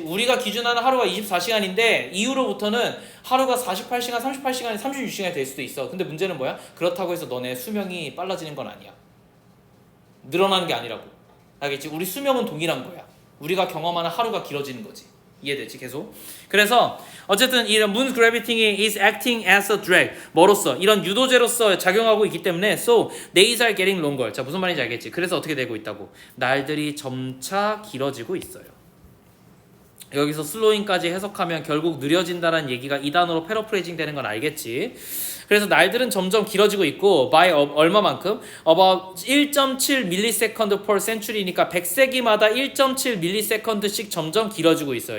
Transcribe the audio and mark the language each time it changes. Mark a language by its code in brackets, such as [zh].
[ko] 우리가 기준하는 하루가 24시간인데 이후로부터는 하루가 48시간, 38시간, 36시간이 될 수도 있어. 근데 문제는 뭐야? 그렇다고 해서 너네 수명이 빨라지는 건 아니야. 늘어나는 게 아니라고. 알겠지? 우리 수명은 동일한 거야. 우리가 경험하는 하루가 길어지는 거지. 이해됐지? 계속. 그래서 어쨌든 이런 [en] moon gravity is acting as a drag. [ko] 뭐로써? 이런 유도제로서 작용하고 있기 때문에 [en] so days are getting longer. [ko] 자, 무슨 말인지 알겠지? 그래서 어떻게 되고 있다고? 날들이 점차 길어지고 있어요. 여기서 슬로잉까지 해석하면 결국 느려진다는 얘기가 이 단어로 패러프레이징 되는 건 알겠지. 그래서 날들은 점점 길어지고 있고 by 얼마만큼? [en] about 1.7 millisecond per century [ko] 니까 100세기마다 1.7 millisecond씩 점점 길어지고 있어요.